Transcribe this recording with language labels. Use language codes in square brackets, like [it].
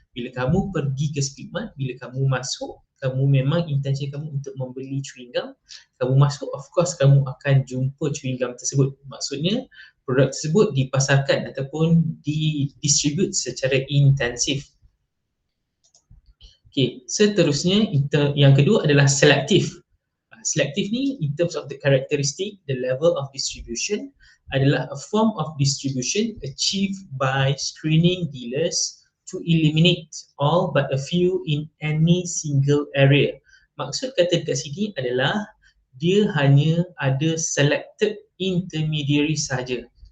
[ms] Bila kamu pergi ke Speedmart, bila kamu masuk, kamu memang intensi kamu untuk membeli chewing gum, kamu masuk, [en] of course [ms] kamu akan jumpa chewing gum tersebut. Maksudnya produk tersebut dipasarkan ataupun didistribute secara intensif. Okay, seterusnya yang kedua adalah selective. Selective ni [en] in terms of the characteristic, the level of distribution [ms] adalah [en] a form of distribution achieved by screening dealers to eliminate all but a few in any single area. [ms] Maksud kata dekat sini adalah dia hanya ada [en] selected intermediary [ms] saja.